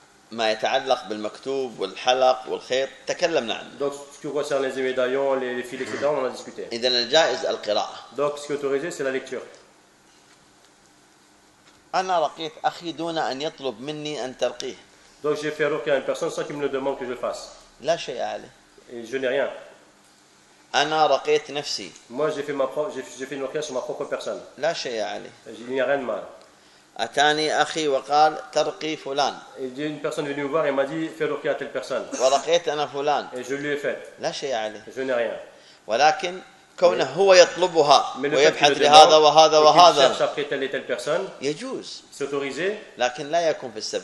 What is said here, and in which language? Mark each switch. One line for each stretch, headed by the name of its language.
Arabic: ما يتعلق بالمكتوب والحلق والخيط تكلمنا عنه.
French: Donc ce qui concerne les médaillons, les fils, etc. on a discuté.
Arabic: إذن الجائز القراءة.
French: Donc ce qui est autorisé c'est la lecture.
Arabic: انا رقيت اخي دون ان يطلب مني ان ترقيه.
French: Donc j'ai fait rouquer à une personne sans qu'il me le demande que je le fasse.
Arabic: لا شيء عليه.
French: Et je n'ai rien.
Arabic: انا رقيت نفسي.
French: Moi j'ai fait ma propre j'ai fait une rouquer sur ma propre personne.
Arabic: لا شيء عليه.
French: Il n'y a rien de mal.
Arabic: اتاني اخي وقال ترقي فلان.
French: Et une personne est venue me voir et m'a dit fais rouquer à telle personne.
Arabic: ورقيت انا فلان.
French: Et je lui ai fait.
Arabic: لا شيء عليه.
French: Je n'ai rien.
Arabic: ولكن كونه هو يطلبها ويبحث لهذا وهذا وهذا يجوز لكن لا يكون في